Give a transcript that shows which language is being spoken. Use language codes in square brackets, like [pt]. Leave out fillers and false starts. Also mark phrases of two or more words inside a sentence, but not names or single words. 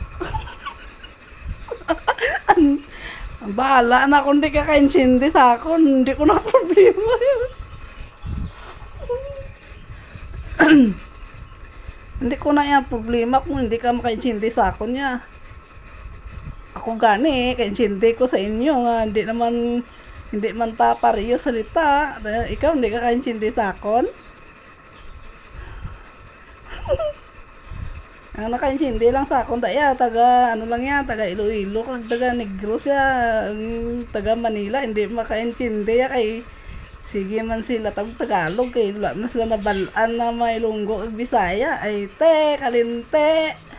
[tl] Ang bahala na kung di ka kaintindi sa akin, hindi ko na problema yun. Hindi ko na yan problema kung hindi ka makaintindi sa akin niya. [hil] Ako gani, kaintindi ko sa inyo nga, hindi man ta pareho salita. Ikaw hindi ka kaintindi sa akin. Ang nakaintindi lang sa akong daya, taga Iloilo, taga Negros ya, taga Manila, hindi makaintindi ya kay sige man sila Tagalog kay wala man sila nabalaan na may Ilonggo Bisaya ay te kalinte.